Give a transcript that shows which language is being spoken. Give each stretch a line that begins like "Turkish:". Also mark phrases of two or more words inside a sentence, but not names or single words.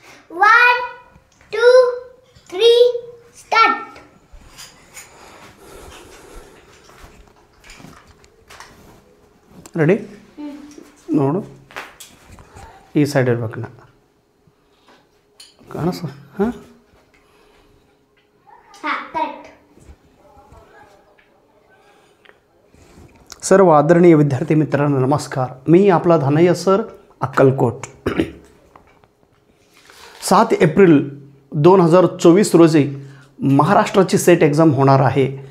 English: 1, 2, 3, start.
Kannada: ರೆಡಿ ನೋಡು ಈ ಸೈಡ್ ಇರ್ಬೇಕು ನಾ ಕಾಣಿಸ ಹಾಂ
Marathi: करेक्ट. सर्व आदरणीय विद्यार्थी मित्रांनो नमस्कार. मी आपला धनय सर अक्कलकोट. 7 एप्रिल 2024 रोजी महाराष्ट्राची सेट एक्झाम होणार आहे.